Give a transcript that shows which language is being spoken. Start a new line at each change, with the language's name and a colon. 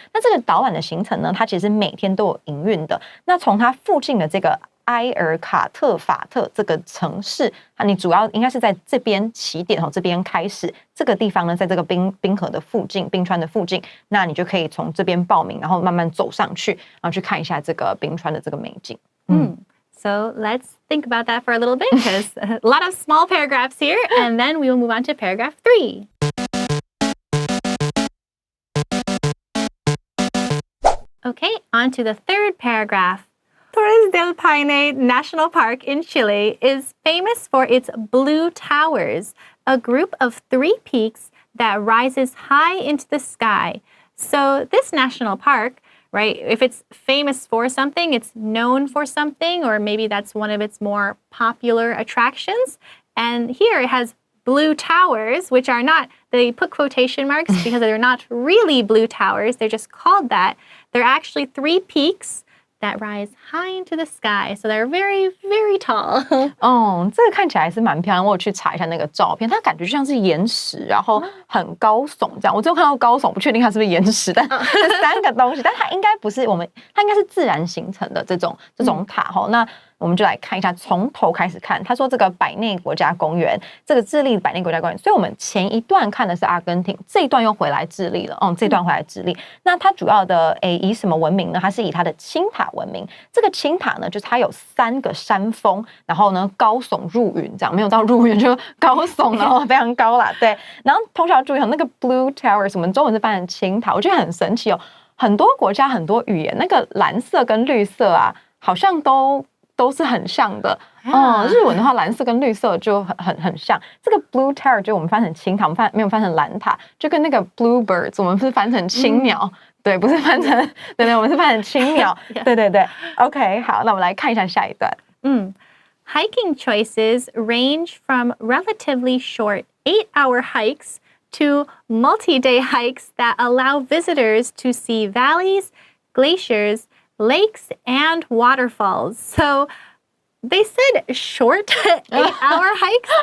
Chinese: 那这个导览的行程呢，它其实每天都有营运的。那从它附近的这个埃尔卡特法特这个城市，你主要应该是在这边起点这边开始。这个地方呢，在这个冰河的附近，冰川的附近，那你就可以从这边报名，然后慢慢走上去，然后去看一下这个冰川的这个美景。
English: So let's think about that for a little bit because a lot of small paragraphs here, and then we will move on to paragraph 3. Okay, on to the third paragraph. Torres del Paine National Park in Chile is famous for its blue towers, a group of 3 peaks that rises high into the sky. So this national park, right? If it's famous for something, it's known for something, or maybe that's one of its more popular attractions. And here it has blue towers, which are not, they put quotation marks because they're not really blue towers. They're just called that. They're actually 3 peaks that rise high into the sky. So they're very, very tall.
Chinese: 这个看起来是蛮漂亮。我有去查一下那个照片，它感觉就像是岩石，然后很高耸这样。我只有看到高耸，不确定它是不是岩石，但这3个东西，但它应该不是它应该是自然形成的这种塔哈。那我们就来看一下，从头开始看。他说这个百内国家公园，这个智利百内国家公园，所以我们前一段看的是阿根廷，这一段又回来智利了。这一段回来智利。那它主要的以什么闻名呢？它是以它的青塔闻名。这个青塔呢，就是它有3个山峰，然后呢高耸入云，这样没有到入云就高耸，然后非常高啦。对，然后同学要注意那个
English: blue towers，
Chinese: 我们中文是翻成青塔，我觉得很神奇哦。很多国家很多语言，那个蓝色跟绿色啊，好像都是很像的。日文的话，蓝色跟绿色就很像。这个
English: blue tower
Chinese: 就我们翻成青塔，我们没有翻成蓝塔，就跟那个
English: bluebirds
Chinese: 我们是翻成青鸟。对，不是翻成，对，我们是翻成青鸟。对。OK， 好，那我们来看一下下一段。
English: Hiking choices range from relatively short 8-hour hikes to multi-day hikes that allow visitors to see valleys, glaciers, lakes, and waterfalls. So they said short 8-hour hikes.